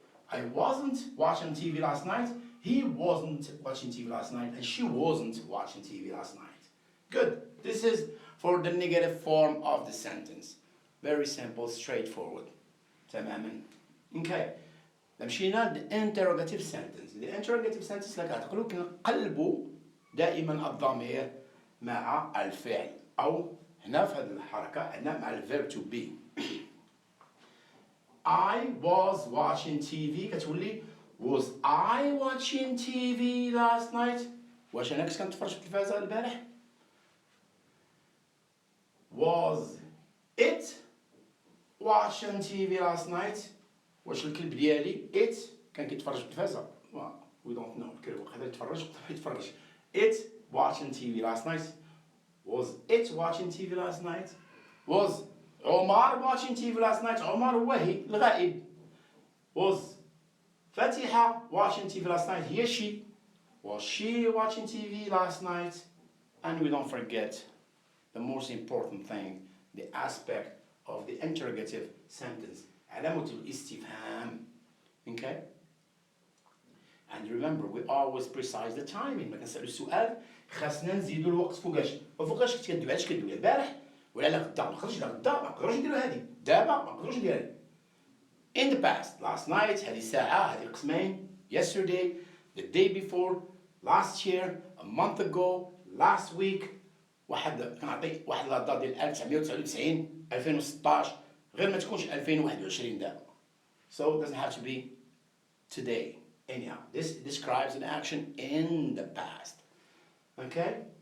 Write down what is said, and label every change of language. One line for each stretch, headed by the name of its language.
English: I wasn't watching TV last night. He wasn't watching TV last night. And she wasn't watching TV last night. Good. This is for the negative form of the sentence. Very simple, straightforward. تماما. Okay.
Arabic: مشينا
English: the interrogative sentence. The interrogative sentence
Arabic: اللي كتقولوا كنقلبوا دائما الضمير مع الفعل أو هنا في هذه الحركة عندنا مع الverb to be.
English: I was watching TV
Arabic: كتولي
English: was I watching TV last night؟
Arabic: واش أنا كنت كنتفرج في التلفازة البارح؟
English: Was it watching TV last night؟
Arabic: واش الكلب ديالي it كان كيتفرج في التلفازة؟
English: We don't know.
Arabic: الكلب قادر يتفرج قادر يتفرج.
English: It watching TV last night. Was it watching TV last night? Was عمر watching TV last night.
Arabic: عمر هو الغائب.
English: Was فاتحة watching TV last night. هي she. Was she watching TV last night? And we don't forget the most important thing, the aspect of the interrogative sentence.
Arabic: علامة الاستفهام. Okay?
English: And remember, we always precise the timing.
Arabic: ما كنسألو السؤال خاصنا نزيدو الوقت فوقاش كنت كندوي علاش كندوي البارح ولا لا غدا ما نقدرش لا غدا ما نقدروش نديرو هادي دابا ما نقدروش نديرها.
English: In the past, last night,
Arabic: هذه ساعة هذه قسمين.
English: Yesterday, the day before, last year, a month ago, last week.
Arabic: كنعطي واحد لا ديال 1999 2016 غير ما تكونش 2021 دابا.
English: So it doesn't have to be today. Anyhow, this describes an action in the past. Okay?